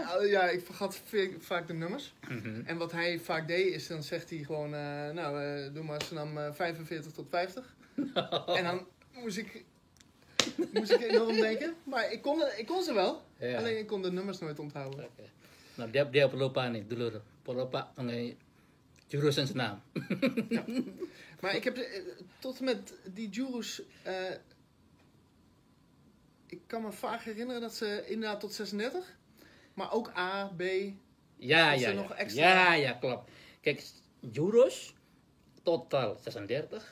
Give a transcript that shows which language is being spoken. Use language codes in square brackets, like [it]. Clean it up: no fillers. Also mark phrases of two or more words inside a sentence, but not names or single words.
[nl] Ja, ik vergat vaak de nummers. En wat hij vaak deed, is dan zegt hij gewoon... doe maar Sanam 45 tot 50. En dan moest ik enorm denken. Maar ik kon ze wel. Ja. Alleen ik kon de nummers nooit onthouden. Okay. Nou, [id] dia pelupa nih dulu. Pelupa mengenai jurus [nl] en zijn naam. Ja. Maar ik heb tot en met die Jurus... ik kan me vaak herinneren dat ze inderdaad tot 36... Maar ook A, B... Ja. Nog extra... Ja, klopt. Kijk, Jurus totaal 36.